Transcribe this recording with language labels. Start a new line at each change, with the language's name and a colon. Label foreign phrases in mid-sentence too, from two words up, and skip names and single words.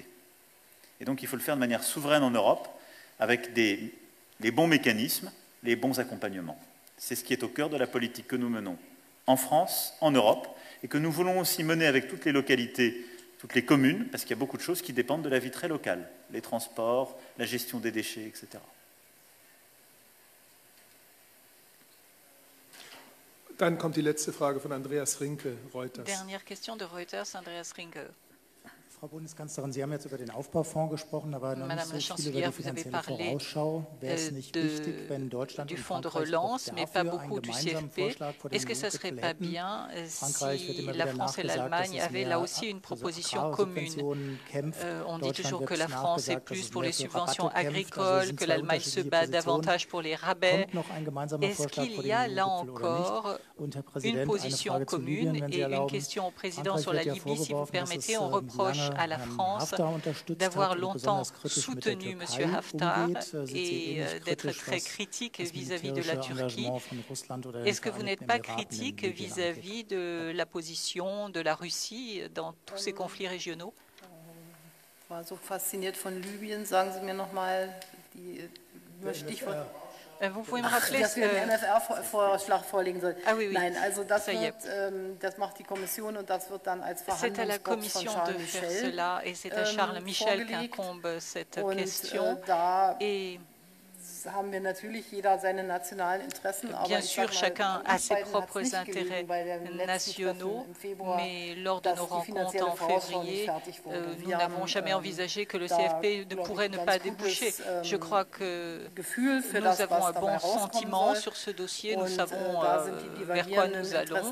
French: Et donc il faut le faire de manière souveraine en Europe, avec les bons mécanismes, les bons accompagnements. C'est ce qui est au cœur de la politique que nous menons en France, en Europe, et que nous voulons aussi mener avec toutes les localités, toutes les communes, parce qu'il y a beaucoup de choses qui dépendent de la vie très locale, les transports, la gestion des déchets, etc.
German: Dann kommt die letzte Frage von Andreas Rinke, Reuters.
French: Dernière question de Reuters, Andreas Rinke.
German: Frau Bundeskanzlerin, Sie haben jetzt über den Aufbaufonds gesprochen, aber noch nicht so viel über die finanzielle Vorausschau. Wäre es nicht wichtig, wenn Deutschland und Frankreich auch dafür einen gemeinsamen Vorschlag vor den EU-Gipfel hätten? Frankreich wird immer wieder nachgesagt, dass es mehr für Agrarsubventionen kämpft. Deutschland wird nachgesagt, dass es mehr für Rabatte kämpft. Also sind zwei unterschiedliche Positionen. Kommt noch ein gemeinsamer Vorschlag vor den EU-Gipfel oder nicht? Und Herr Präsident, eine Frage zu Libyen, wenn Sie erlauben. Frankreich wird ja vorgeworfen, dass es
French: à la France d'avoir longtemps soutenu M. Haftar et d'être très critique vis-à-vis de la Turquie. Est-ce que vous n'êtes pas critique vis-à-vis de la position de la Russie dans tous ces conflits régionaux?
German: Ich war so fasziniert von Libyen. Sagen Sie mir noch mal die Stichwort.
French: Vous pouvez me rappeler
German: dass wir einen MFR-Vorschlag vorlegen sollen.
French: Ah, oui, oui.
German: Nein, also das macht die Kommission und das wird dann als Verhandlungsbox von Charles Michel
French: et c'est à Charles Michel qu'incombe cette question.
German: Haben wir natürlich jeder seine nationalen Interessen,
French: Bien sûr, chacun a ses propres intérêts nationaux, mais lors de nos rencontres en février, nous n'avons jamais envisagé que le CFP ne pourrait ne pas déboucher. Je crois que nous avons un bon sentiment sur ce dossier, nous savons vers quoi nous allons.